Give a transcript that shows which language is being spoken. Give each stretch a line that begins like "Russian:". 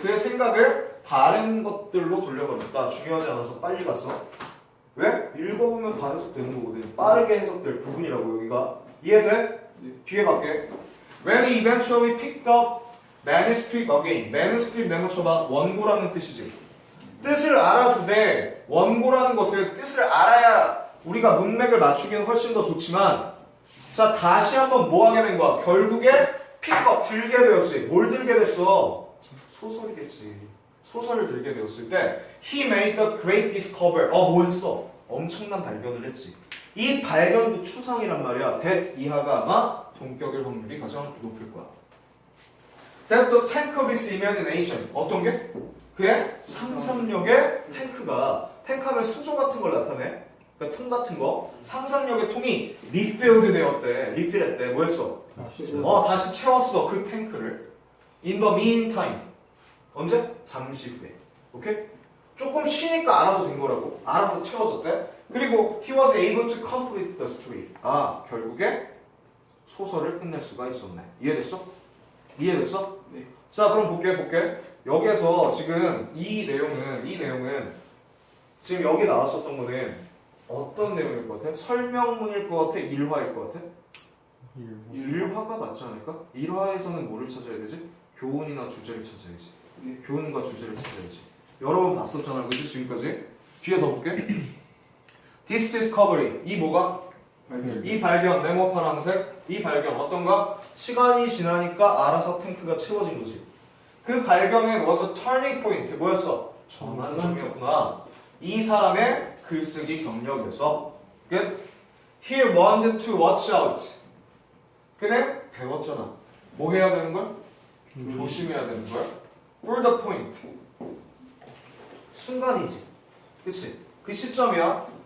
Korean: 그의 생각을 다른 것들로 돌려버렸다. 중요하지 않아서 빨리 갔어. 왜? 읽어보면 다 해석되는 거거든. 빠르게 해석될 부분이라고 여기가. 이해돼? 뒤에 갈게.
English: When he eventually picked up manuscript again.
Korean: manuscript 메모쳐봐. 원고라는 뜻이지. 뜻을 알아주되 원고라는 것을 뜻을 알아야 우리가 문맥을 맞추기는 훨씬 더 좋지만, 자, 다시 한번 뭐 하게 된 거야? 결국에 픽업 들게 되었지. 뭘 들게 됐어? 소설이겠지. 소설을 들게 되었을 때
English: He made the great discovery.
Korean: 뭐 했어? 엄청난 발견을 했지. 이 발견도 추상이란 말이야. that 이하가 아마 동격일 확률이 가장 높을 거야.
English: That the tank of his imagination.
Korean: 어떤 게? 그의 상상력의 탱크하면 수조 같은 걸 나타내. 그러니까 통 같은 거. 상상력의 통이 refilled 되었대. refill했대. 뭐 했어? 다시 채웠어. 그 탱크를.
English: In the meantime.
Korean: 언제? 잠시 후에. 오케이? 조금 쉬니까 알아서 된 거라고. 알아서 채워졌대. 그리고
English: he was able to complete the story.
Korean: 결국에 소설을 끝낼 수가 있었네. 이해됐어? 이해됐어? 네. 자, 그럼 볼게. 여기에서 지금 이 내용은 지금 여기 나왔었던 거는 어떤 내용일 것 같아? 설명문일 것 같아? 일화일 것 같아? 일화가 맞지 않을까? 일화에서는 뭐를 찾아야 되지? 교훈이나 주제를 찾아야지. 교훈과 주제를 찾아야지. 여러 번 봤었잖아, 그치? 지금까지. 뒤에 더 볼게.
English: This discovery.
Korean: 이 뭐가? 이 발견. 네모 파란색. 이 발견. 어떤가? 시간이 지나니까 알아서 탱크가 채워진 거지. 그 발견은
English: was a turning point.
Korean: 뭐였어? 전환점이었구나. 이 사람의 글쓰기 경력에서.
English: He wanted to watch out.
Korean: 그는 배웠잖아. 뭐 해야 되는 거야? 조심해야 되는 거야.
English: for the point.
Korean: 순간이지. 그치? 그 시점이야.